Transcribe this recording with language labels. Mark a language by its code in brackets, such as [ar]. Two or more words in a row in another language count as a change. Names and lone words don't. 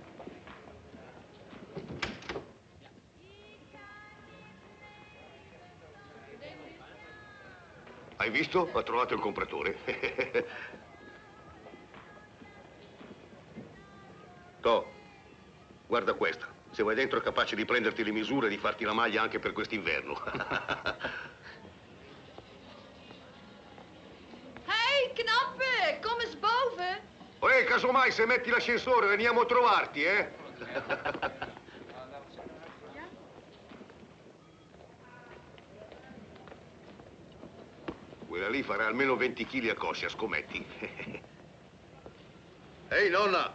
[it] Hai visto? Ha trovato il compratore. Toh, guarda questa. Se vai dentro è capace di prenderti le misure e di farti la maglia anche per quest'inverno. [nl] Hey, knappe, kom eens boven. [it] Casomai se metti l'ascensore veniamo a trovarti, Quella lì farà almeno 20 kg a coscia, scommetti. Ehi, nonna!